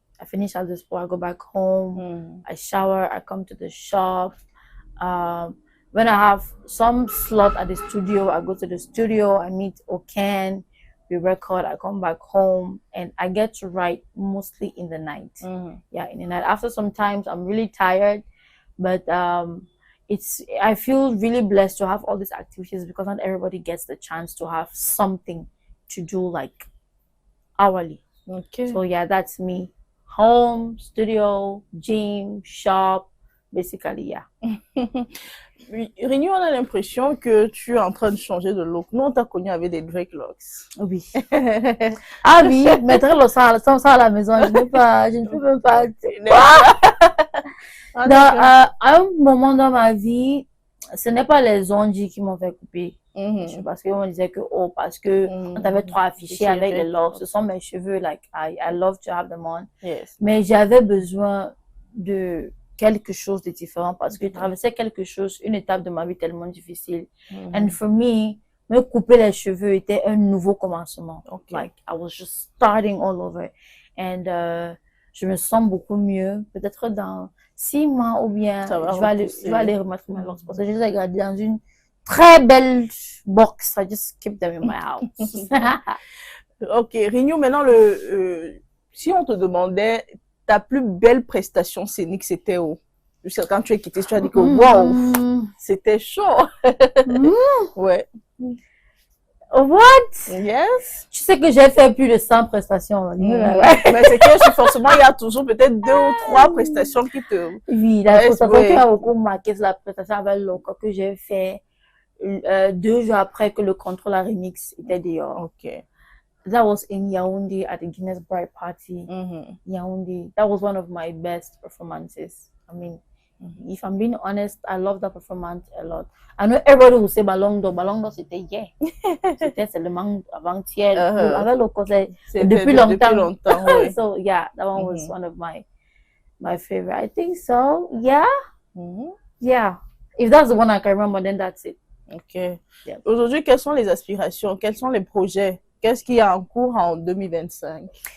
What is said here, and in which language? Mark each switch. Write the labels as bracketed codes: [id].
[en] I finish [fr] salle de sport, [en] I go back home. I shower, I come to the shop. When I have some slot at the studio, I go to the studio, I meet Okan, we record, I come back home, and I get to write mostly in the night. Yeah, in the night. After some times, I'm really tired, but I feel really blessed to have all these activities because not everybody gets the chance to have something to do like hourly. Okay. So yeah, that's me. Home, studio, gym, shop, basically, yeah. [fr] Rini, on a l'impression que tu es en train de changer de look. Nous, on t'a connu avec des dreadlocks. Oui. Ah oui, mettre le sang à la maison, je ne peux même pas. À un moment dans ma vie, ce n'est pas les ongles qui m'ont fait couper. Parce qu'on disait que, parce que on t'avait trop affiché avec les locks. Ce sont mes cheveux, [en] like, I love to have them on. Yes. [fr] Mais j'avais besoin de quelque chose de différent parce que je traversais quelque chose, une étape de ma vie tellement difficile. [en] And for me, [fr] me couper les cheveux était un nouveau commencement. [en] Like, I was just starting all over. [fr] And je me sens beaucoup mieux. Peut-être dans 6 mois ou bien, je vais aller remettre mes locks. Parce que je les ai gardés dans une très belle box. [en] I just keep them in my house. [fr] Ok, Rini, maintenant, si on te demandait ta plus belle prestation scénique, c'était où? Quand tu es quitté, tu as dit que wow, c'était chaud. Ouais. [en] What? Yes. [fr] Tu sais que j'ai fait plus de 100 prestations. Mais c'est que forcément, il y a toujours peut-être 2 ou 3 prestations qui te... Oui, la prestation qui a beaucoup marqué, c'est la prestation avec Loco que j'ai fait 2 jours après que le Contrôle à Remix était dehors. Ok. [en] That was in Yaoundé at the Guinness Bride Party. Yaoundé. That was one of my best performances. I mean, if I'm being honest, I love that performance a lot. I know everybody will say Ballon d'Or. Ballon d'Or, [fr] c'était hier. C'était seulement avant-hier. Avec le concert, depuis longtemps. Ouais. [en] So, yeah, that one was one of my favorite. I think so. Yeah. Yeah. If that's the one I can remember, then that's it. Ok. Yeah. [fr] Aujourd'hui, quelles sont les aspirations? Quels sont les projets? Qu'est-ce qu'il y a en cours en 2025?